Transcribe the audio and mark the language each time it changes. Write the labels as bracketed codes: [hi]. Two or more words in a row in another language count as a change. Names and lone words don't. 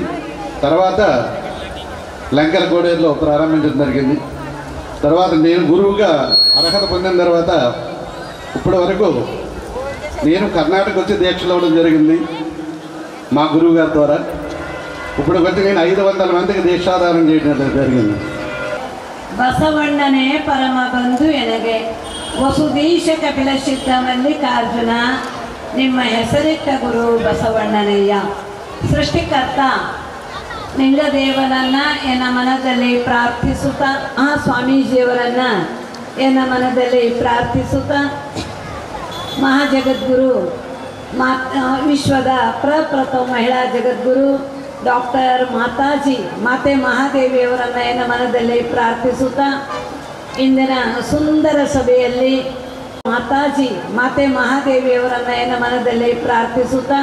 [te] తర్వాత లంకల కోడేరులో ప్రారంభించడం జరిగింది. తర్వాత నేను గురువుగా అర్హత పొందిన తర్వాత ఇప్పటి వరకు నేను కర్ణాటక వచ్చి దీక్షలు అవ్వడం జరిగింది మా గురువు గారి ద్వారా. ఇప్పుడు వచ్చి నేను 500 మందికి దీక్షాధారం చేయడం జరిగింది. [kn] ಬಸವಣ್ಣನೇ ಪರಮ ಬಂಧು ಎನಗೆ ವಸುದೀಶ ಕಪಿಲ ಸಿದ್ಧ ಮಲ್ಲಿಕಾರ್ಜುನ ನಿಮ್ಮ ಹೆಸರಿಟ್ಟ ಗುರು ಬಸವಣ್ಣನಯ್ಯ. ಸೃಷ್ಟಿಕರ್ತ ಲಿಂಗದೇವನನ್ನು ಎನ್ನ ಮನದಲ್ಲಿ ಪ್ರಾರ್ಥಿಸುತ್ತಾ, ಆ ಸ್ವಾಮೀಜಿಯವರನ್ನು ಎನ್ನ ಮನದಲ್ಲಿ ಪ್ರಾರ್ಥಿಸುತ್ತಾ, ಮಹಾಜಗದ್ಗುರು ವಿಶ್ವದ ಪ್ರಪ್ರಥಮ ಮಹಿಳಾ ಜಗದ್ಗುರು ಡಾಕ್ಟರ್ ಮಾತೆ ಮಹಾದೇವಿಯವರನ್ನು ಎನ್ನ ಮನದಲ್ಲಿ ಪ್ರಾರ್ಥಿಸುತ್ತಾ, ಇಂದಿನ ಸುಂದರ ಸಭೆಯಲ್ಲಿ ಮಾತೆ ಮಹಾದೇವಿಯವರನ್ನು ಎನ್ನ ಮನದಲ್ಲಿ ಪ್ರಾರ್ಥಿಸುತ್ತಾ,